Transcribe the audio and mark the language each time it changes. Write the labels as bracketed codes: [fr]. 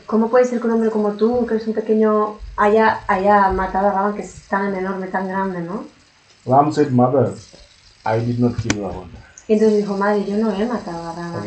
[es] ¿Cómo puede ser que un hombre como tú, que eres un pequeño, haya matado a Ravan, que es tan enorme, tan grande, ¿no? [en] Ram said, mother, I did not kill Ravan. [es] Y entonces dijo, madre, yo no he matado a Ravan.